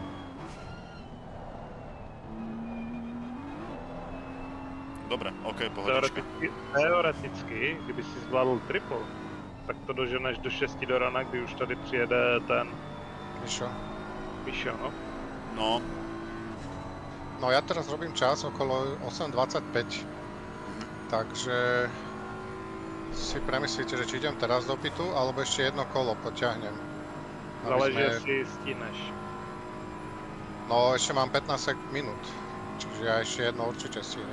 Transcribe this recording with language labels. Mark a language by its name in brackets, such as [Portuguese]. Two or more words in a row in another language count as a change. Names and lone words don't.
[Slovak] Dobre, OK, pohodička. [Czech] Teoreticky, kdyby si zvládl triple, tak to doženeš do 6 do rana, kdy už tady přijede ten... [Slovak] Mišo, no. No. No ja teraz robím čas okolo 8:25, takže si premyslíte, že či idem teraz do pitu, alebo ešte jedno kolo poťahnem. [Czech] Záleží, jestli stíneš. [Slovak] No ešte mám 15 minút, čiže ja ešte jedno určite stihnem.